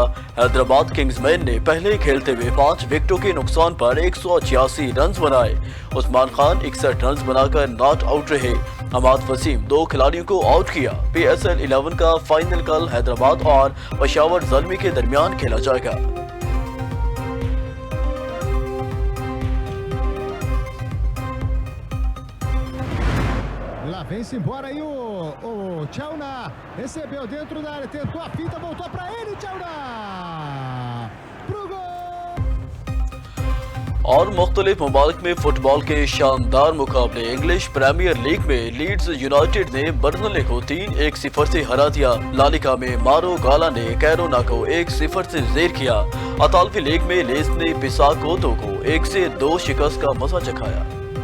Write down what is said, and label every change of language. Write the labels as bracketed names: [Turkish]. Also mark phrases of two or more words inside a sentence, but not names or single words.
[Urdu] حیدرآباد کنگز مین نے پہلے کھیلتے ہوئے 5 وکٹوں کے نقصان پر 186 رنز بنائے۔ عثمان خان 61 رنز بنا کر ناٹ آؤٹ رہے۔ حماد وسیم 2 کھلاڑیوں کو آؤٹ کیا۔ PSL 11 کا فائنل کل حیدرآباد اور پشاور زلمی کے درمیان کھیلا جائے گا۔ [Portuguese] Lá vem-se embora aí o Tchauna, recebeu dentro da área, tentou a finta, voltou pra ele, Tchauna! Pro gol! [Urdu] اور مختلف ممالک میں فٹ بال کے شاندار مقابلے۔ انگلش پریمیئر لیگ میں لیڈز یونائیٹڈ نے برنلے کو 3-1 سے ہرا دیا۔ لالیگا میں مارو گالا نے کیرونا کو 1-0 سے زیر کیا۔ اطالوی لیگ میں لیس نے پیساکوتو کو 1-2 شکست کا مزہ چکھایا۔